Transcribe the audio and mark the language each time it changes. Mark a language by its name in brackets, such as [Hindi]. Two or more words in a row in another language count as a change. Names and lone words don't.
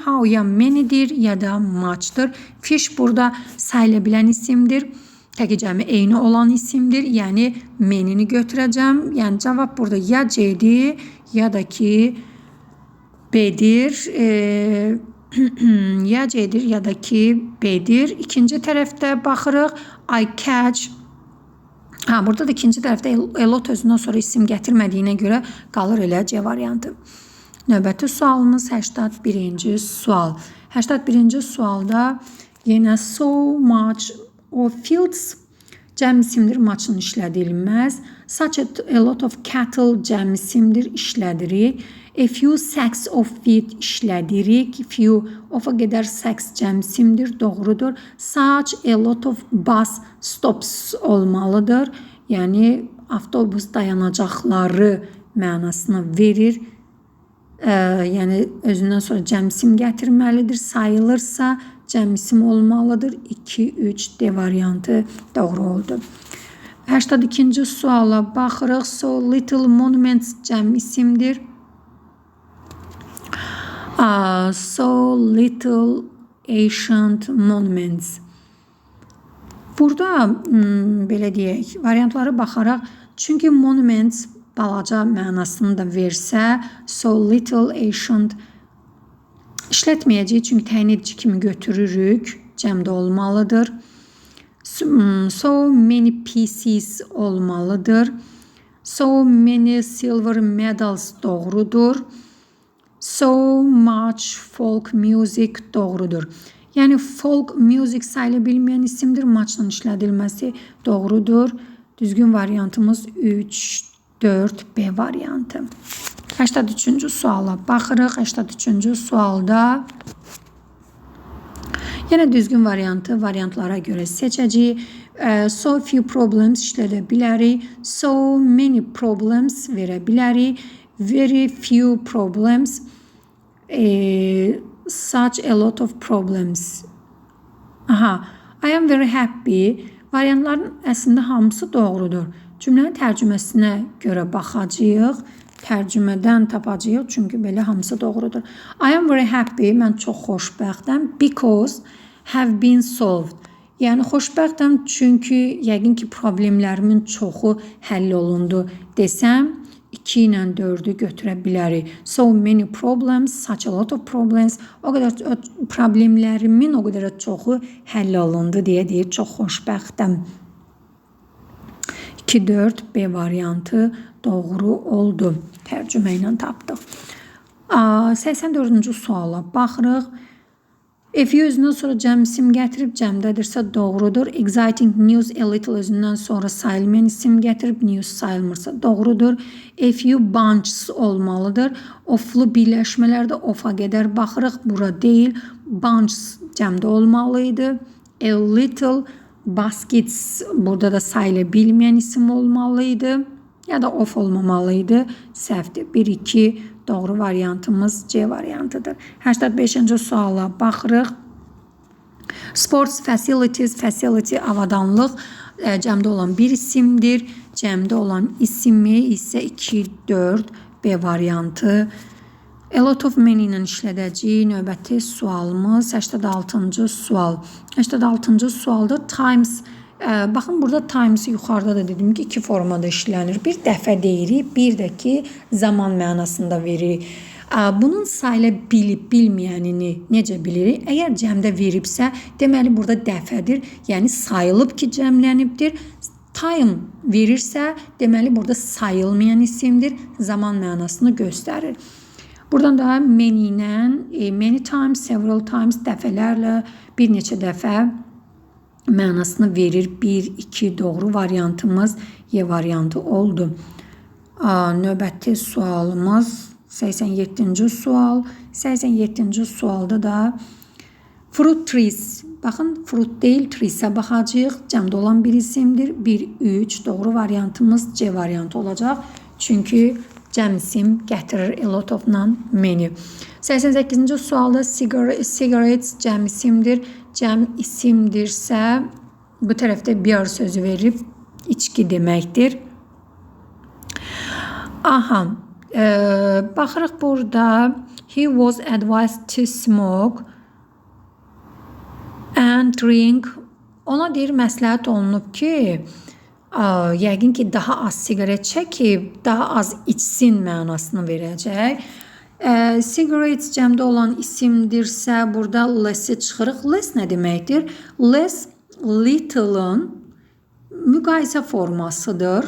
[Azerbaijani] How ya many'dir ya da much'dır. Fish burada sayıla bilən isimdir. Təki cəmi eyni olan isimdir. Yəni many'ni götürəcəm. Yəni cavab burada ya C'dir ya da ki B'dir. Ya C'dir ya da ki B'dir. İkinci tərəfdə baxırıq. [English] I catch. [Azerbaijani] Burada da ikinci tərəfdə [English] a lot [Azerbaijani] özündən sonra isim gətirmədiyinə görə qalır elə C variantı. Növbəti sualımız 81-ci sual. 81-ci sualda yenə [English] so much of fields [Azerbaijani] cəm isimdir, much'ın işlədilməz. [English] Such a lot of cattle [Azerbaijani] cəm isimdir, işlədirik. [English] A few sacks of wheat işlədirik. [Azerbaijani] Few of-a qədər sacks cəm isimdir, doğrudur. [English] Such a lot of bus stops olmalıdır. [Azerbaijani] Yəni avtobus dayanacaqları mənasını verir. Yəni özündən sonra cəmsim gətirməlidir. Sayılırsa cəmsim olmalıdır. 2-3 D variantı doğru oldu. 82-ci suala baxırıq. [English] So little monuments [Azerbaijani] cəm isimdir. [English] So little ancient monuments. [Azerbaijani] Burada belə deyək, variantlara baxaraq, çünki monuments balaca mənasını da versə, [English] so little ancient [Azerbaijani] işlətməyəcək, çünki təyin edici kimi götürürük, cəmdə olmalıdır. [English] So many pieces olmalıdır. So many silver medals doğrudur. So much folk music doğrudur. [Azerbaijani] Yəni [English] folk music [Azerbaijani] sayıla bilməyən isimdir, much'la işlədilməsi doğrudur. Düzgün variantımız 3, 4, B variantı. 83-cü suala baxırıq. 83-cü sualda yenə düzgün variantlara görə seçəcəyik. [English] So few problems [Azerbaijani] işlədə bilərik. [English] So many problems [Azerbaijani] verə bilərik. [English] Very few problems. Such a lot of problems. I am very happy. [Azerbaijani] Variantların əslində hamısı doğrudur. Cümlənin tərcüməsinə görə baxacağıq. Tərcümədən tapacağıq, çünki belə hamısı doğrudur. [English] I am very happy. [Azerbaijani] Mən çox xoşbəxtəm. [English] Because have been solved. [Azerbaijani] Yəni xoşbəxtəm çünki yəqin ki problemlərimin çoxu həll olundu desəm, 2 ilə 4'ü götürə bilərik. [English] So many problems, such a lot of problems. [Azerbaijani] O qədər problemlərimin o qədər çoxu həll olundu deyə deyir. Çox xoşbəxtəm. 2-4 B variantı doğru oldu. Tərcümə ilə tapdıq. 84-cü suala baxırıq. F özündən sonra cəmsim gətirib cəmdədirsə doğrudur. [English] Exciting news a little [Azerbaijani] özündən sonra sayılmayan isim gətirib news sayılmırsa doğrudur. F bunches olmalıdır. Oflu birləşmələrdə ofa qədər baxırıq. Bura deyil. Bunches cəmdə olmalıydı. [English] A little baskets [Azerbaijani] burada da sayıla bilməyən isim olmalıydı. Ya da of olmamalıydı. Səhvdir. 1-2 doğru variantımız C variantıdır. 85-ci suala baxırıq. [English] Sports facilities, [Azerbaijani] facility avadanlıq cəmdə olan bir isimdir. Cəmdə olan ismi isə 2-4 B variantı. A lot of many ilə işlədəcəyik. Növbəti sualımız 86-cı sual. 86-cı sualda times. Baxın burada times yuxarıda da dedim ki 2 formada işlənir. Bir dəfə deyirik, bir də ki zaman mənasında veririk. Bunun sayıla bilib bilməyənini necə bilirik? Əgər cəmdə veribsə, deməli burada dəfədir. Yəni sayılıb ki, cəmlənibdir. Time verirsə, deməli burada sayılmayan isimdir. Zaman mənasını göstərir. Buradan da [English] many times, several times [Azerbaijani] dəfələrlə, bir neçə dəfə mənasını verir. 1, 2 doğru variantımız Y variantı oldu. Növbəti sualımız 87-ci sual. 87-ci sualda da [English] fruit trees. [Azerbaijani] Baxın, fruit deyil, trees'e baxacağıq. Cəmdə olan bir isimdir. 1, 3 doğru variantımız C variantı olacaq. Çünki cəm isim gətirir [English] a lot of- [Azerbaijani] la many. 88-ci sualda cigarettes cəm isimdir. Cəm isimdirsə bu tərəfdə beer sözü verib içki deməkdir. Aha, baxırıq burada [English] he was advised to smoke and drink. [Azerbaijani] Ona deyir, məsləhət olunub ki, yəqin ki, daha az siqaret çəkib, daha az içsin mənasını verəcək. Cigarettes cəmdə olan isimdirsə, burada less-i çıxırıq. Less nə deməkdir? Less, little-ın müqayisə formasıdır.